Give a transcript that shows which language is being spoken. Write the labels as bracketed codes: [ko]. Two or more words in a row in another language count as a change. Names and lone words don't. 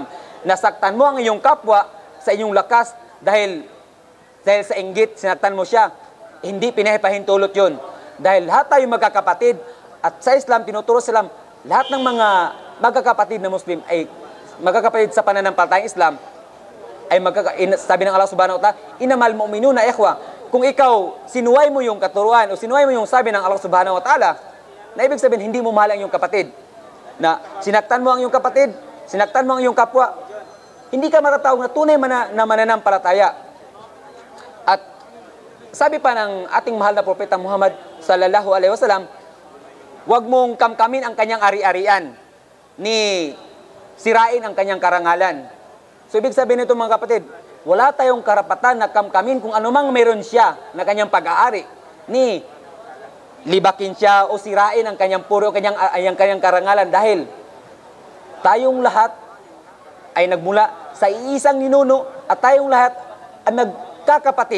[tl] Nasaktan mo ang iyong kapwa sa inyong lakas dahil sa inggit, sinaktan mo siya. Hindi pinahintulot yun. Dahil lahat tayo magkakapatid at sa Islam, tinuturo sa Islam, lahat ng mga magkakapatid na Muslim ay magkakapatid sa pananampalatayang Islam ay sabi ng Allah [ar] subhanahu wa ta'ala, inamal mu'minuna ikhwa. [tl] Kung ikaw sinuway mo yung katuruan o sinuway mo yung sabi ng Allah [ar] subhanahu wa ta'ala, [tl] na ibig sabihin hindi mo mahal ang iyong kapatid. Na sinaktan mo ang iyong kapatid, sinaktan mo ang iyong kapwa, hindi ka matatawag na tunay na mananampalataya. At sabi pa ng ating mahal na propeta Muhammad [ar] sallallahu alaihi wasallam, [tl] huwag mong kamkamin ang kanyang ari-arian, ni sirain ang kanyang karangalan. So ibig sabihin nito mga kapatid, wala tayong karapatan na kamkamin kung anumang meron siya na kanyang pag-aari, ni libakin siya o sirain ang kanyang puro, kanyang karangalan, dahil tayong lahat ay nagmula sa iisang ninuno at tayong lahat ay magkakapatid.